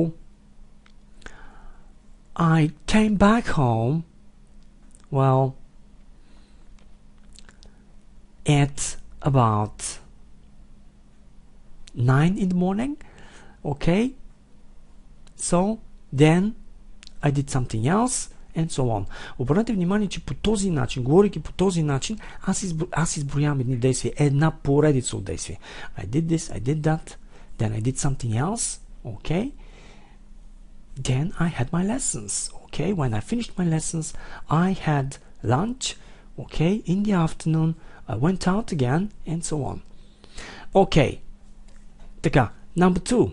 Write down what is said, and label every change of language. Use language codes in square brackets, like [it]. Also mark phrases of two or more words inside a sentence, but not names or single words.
[en] I came back home, well, at about 9 in the morning, okay, so then I did something else and so on. [bg] Обърнете внимание, че по този начин, говорейки по този начин, аз изброявам едни действия, една поредица от действия. [en] I did this, I did that, then I did something else, okay, then I had my lessons, okay, when I finished my lessons, I had lunch, okay, in the afternoon, I went out again, and so on. Okay. Така, number 2.